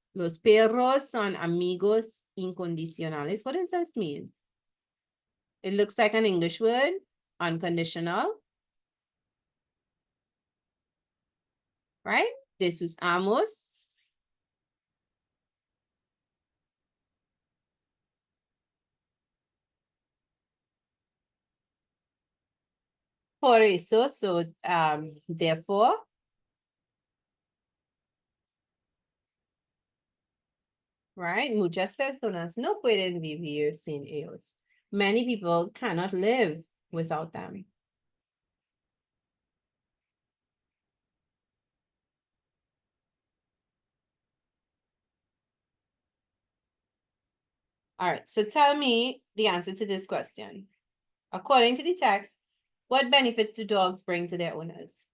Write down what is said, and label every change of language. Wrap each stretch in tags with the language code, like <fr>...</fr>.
<es>Los perros son amigos incondicionales.</es> <en>What does this mean? It looks like an English word, unconditional, right?</en> <es>De sus amos. Por eso,</es> <en>so, therefore, right?</en> <es>Muchas personas no pueden vivir sin ellos.</es> <en>Many people cannot live without them. All right, so tell me the answer to this question. According to the text, what benefits do dogs bring to their owners?</en>